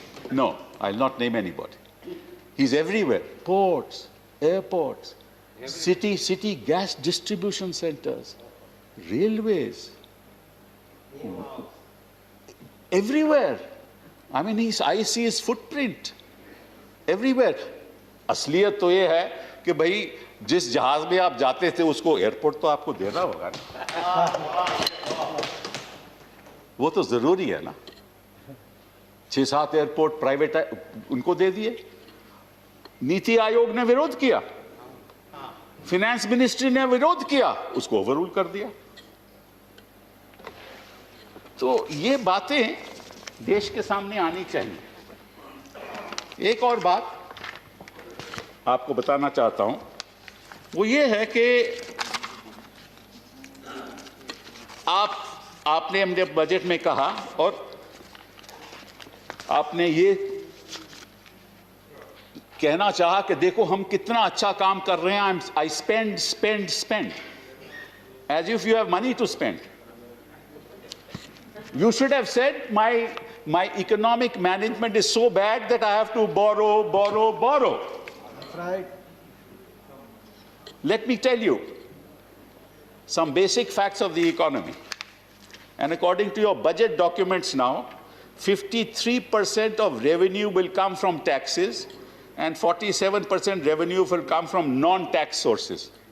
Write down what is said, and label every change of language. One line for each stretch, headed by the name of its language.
English: No, I'll not name anybody. He's everywhere. Ports, airports, city gas distribution centers, railways, everywhere. I mean, I see his footprint everywhere.
Hindi: असलियत तो ये है कि भाई जिस जहाज में आप जाते थे उसको एयरपोर्ट तो आपको देना होगा ना, वो तो जरूरी है ना। 6-7 एयरपोर्ट प्राइवेट उनको दे दिए। नीति आयोग ने विरोध किया, फिनेंस मिनिस्ट्री ने विरोध किया, उसको ओवररूल कर दिया। तो ये बातें देश के सामने आनी चाहिए। एक और बात आपको बताना चाहता हूं, वो ये है कि आपने अपने बजट में कहा और आपने ये कहना चाहा कि देखो हम कितना अच्छा काम कर रहे हैं,
English: I spend as if you have money to spend. You should have said, my economic management is so bad that I have to borrow. That's right. Let me tell you some basic facts of the economy. And according to your budget documents now, 53% of revenue will come from taxes and 47% revenue will come from non-tax sources.